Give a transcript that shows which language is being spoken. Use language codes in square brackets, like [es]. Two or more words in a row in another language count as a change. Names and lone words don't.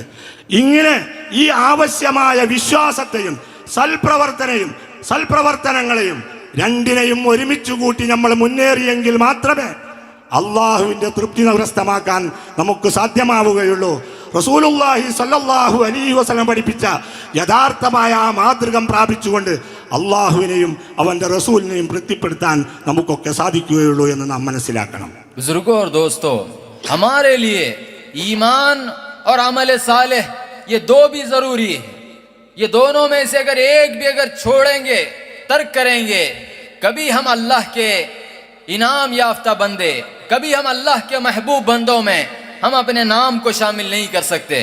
[ml] ഇങ്ങനെ ഈ ആവശ്യമായ വിശ്വാസത്തെയും സൽപ്രവർത്തനങ്ങളെയും രണ്ടിനെയും ഒരുമിച്ച് കൂട്ടി നമ്മൾ മുന്നേറിയെങ്കിൽ മാത്രമേ അള്ളാഹുവിൻ്റെ തൃപ്തി കരസ്ഥമാക്കാൻ നമുക്ക് സാധ്യമാവുകയുള്ളൂ. [ar] رسول الله صلى الله عليه وسلم [ml] പഠിപ്പിച്ച യഥാർത്ഥമായ ആ മാതൃകം പ്രാപിച്ചുകൊണ്ട് അള്ളാഹുവിനെയും അവൻ്റെ റസൂലിനെയും തൃപ്തിപ്പെടുത്താൻ നമുക്കൊക്കെ സാധിക്കുകയുള്ളൂ എന്ന് നാം മനസ്സിലാക്കണം. [hi] बुजुर्गों और दोस्तों, हमारे लिए ईमान और अमल सालेह ये दो भी जरूरी है. ये दोनों में से अगर एक भी अगर छोड़ेंगे, तर्क करेंगे, कभी हम अल्लाह के इनाम याफ्ता बंदे, कभी हम अल्लाह के महबूब बंदों में हम अपने नाम को शामिल नहीं कर सकते.